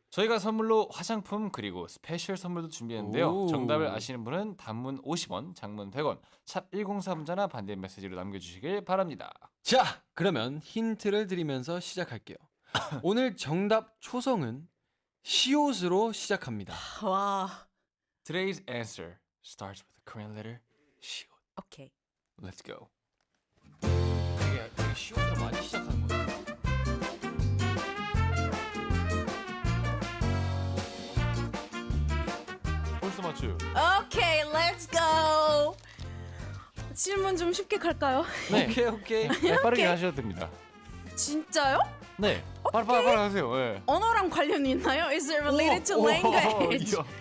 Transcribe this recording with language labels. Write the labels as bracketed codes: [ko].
[ko] 저희가 선물로 화장품 그리고 스페셜 선물도 준비했는데요. 오. 정답을 아시는 분은 단문 50원, 장문 100원, 샵 1033자나 반대 메시지로 남겨주시길 바랍니다. 자, 그러면 힌트를 드리면서 시작할게요. 오늘 정답 초성은 시옷으로 시작합니다. 와, [en] Today's answer starts with a Korean letter 시옷. [ko] 오케이. [en] Let's go. [ko] 되게 시옷으로 많이 시작하는 거예요. 벌써 맞춰요. 오케이, [en] let's go. [ko] 질문 좀 쉽게 갈까요? 네. 오케이. 네, 빠르게 하셔도 됩니다. 진짜요? 네. 빨리 하세요. 네. 언어랑 관련이 있나요? [en] Is it related to language?